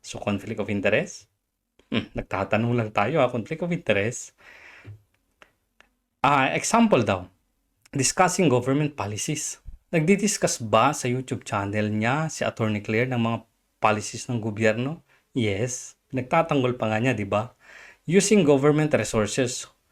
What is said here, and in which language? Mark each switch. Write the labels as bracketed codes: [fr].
[tl] So, conflict of interest? Nagtatanong lang tayo conflict of interest. [en] Example daw, discussing government policies. [tl] Nagdi-discuss ba sa YouTube channel niya si Atty. Claire ng mga policies ng gobyerno? Yes. Nagtatanggol pa nga niya, di ba? [en] Using government resources.